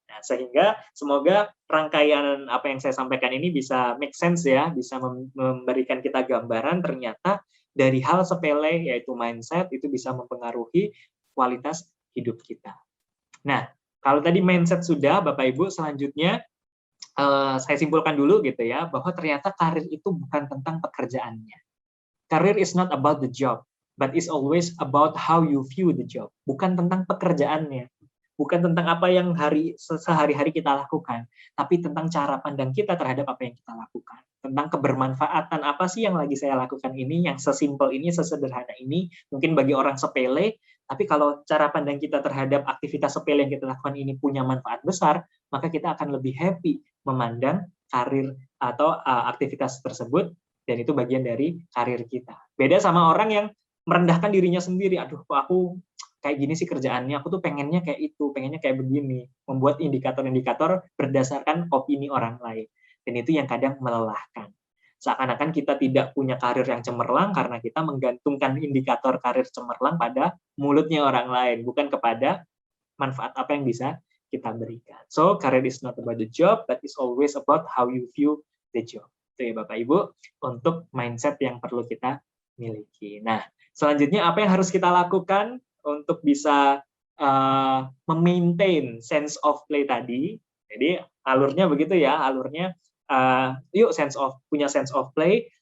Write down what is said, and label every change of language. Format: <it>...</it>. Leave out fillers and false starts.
<id>Nah, sehingga semoga rangkaian apa yang saya sampaikan ini bisa make sense ya, bisa memberikan kita gambaran ternyata dari hal sepele yaitu mindset itu bisa mempengaruhi kualitas hidup kita. Nah, kalau tadi mindset sudah, Bapak Ibu, selanjutnya saya simpulkan dulu gitu ya, bahwa ternyata karir itu bukan tentang pekerjaannya.</id> <en>Karir is not about the job, but is always about how you view the job.</en> <id>Bukan tentang pekerjaannya, bukan tentang apa yang sehari-hari kita lakukan, tapi tentang cara pandang kita terhadap apa yang kita lakukan. Tentang kebermanfaatan apa sih yang lagi saya lakukan ini, yang sesimpel ini, sesederhana ini, mungkin bagi orang sepele, tapi kalau cara pandang kita terhadap aktivitas sepele yang kita lakukan ini punya manfaat besar, maka kita akan lebih happy memandang karir atau aktivitas tersebut, dan itu bagian dari karir kita. Beda sama orang yang merendahkan dirinya sendiri, aduh kok aku kayak gini sih kerjaannya, aku tuh pengennya kayak itu, pengennya kayak begini, membuat indikator-indikator berdasarkan opini orang lain. Dan itu yang kadang melelahkan. Seakan-akan kita tidak punya karir yang cemerlang karena kita menggantungkan indikator karir cemerlang pada mulutnya orang lain, bukan kepada manfaat apa yang bisa kita berikan.</id> <en>So, career is not about the job, but it's always about how you view the job.</en> <id>Itu ya Bapak Ibu, untuk mindset yang perlu kita miliki. Nah, selanjutnya apa yang harus kita lakukan untuk bisa memaintain sense of play tadi? Jadi alurnya begitu ya, alurnya yuk punya sense of play.</id>